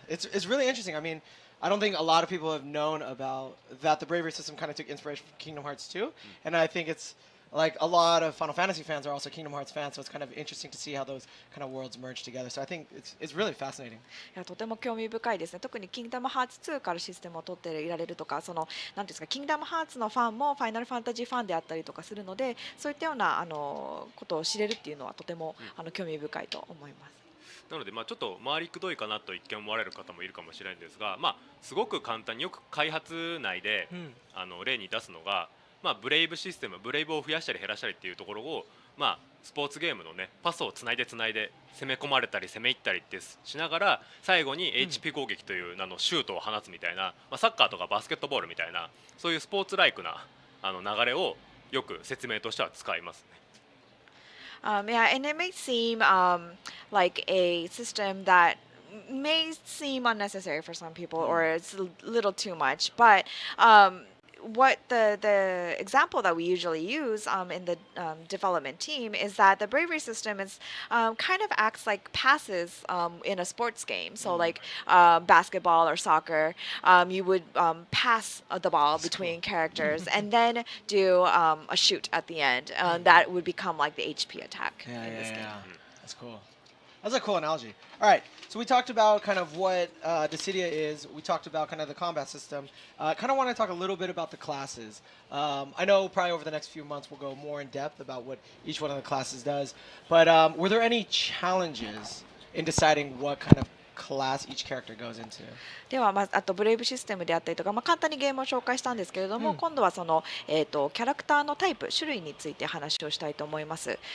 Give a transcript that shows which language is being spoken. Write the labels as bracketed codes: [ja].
[en] It's really interesting. I mean, I don't think a lot of people have known about that. The bravery system kind of took inspiration from Kingdom Hearts 2, and I think it's like a lot of Final Fantasy fans are also Kingdom Hearts fans, so it's kind of interesting to see how those kind of worlds merge together. So I think it's really fascinating. [ja] いやとても興味深いですね。特にキングダムハーツ2からシステムを取っていられるとか、そのなんですか、キングダムハーツのファンもファイナルファンタジーファンであったりとかするので、そういったようなことを知れるっていうのはとても興味深いと思います。なのでちょっと回りくどいかなと一見思われる方もいるかもしれないんですが、すごく簡単によく開発内で、例に出すのが、ブレイブシステム、ブレイブを増やしたり減らしたりっていうところを、スポーツゲームのねパスをつないで攻め込まれたり攻め入ったりってしながら、最後に HP 攻撃というシュートを放つみたいな、サッカーとかバスケットボールみたいなそういうスポーツライクな流れをよく説明としては使いますね。 [en] Yeah, and it may seem like a system that may seem unnecessary for some people, or it's a little too much. But what the example that we usually use in the development team is that the bravery system is kind of acts like passes in a sports game. So like basketball or soccer, you would pass the ball between characters and then do a shoot at the end. That would become like the HP attack in this game. That's cool. That's a cool analogy. All right, so we talked about kind of what Dissidia is. We talked about kind of the combat system. Kind of want to talk a little bit about the classes. I know probably over the next few months we'll go more in depth about what each one of the classes does. But were there any challenges in deciding what kind of class each character goes into? [ja] では、あとブレイブシステムであったりとか、簡単にゲームを紹介したんですけれども、今度はその、キャラクターのタイプ種類について話をしたいと思います。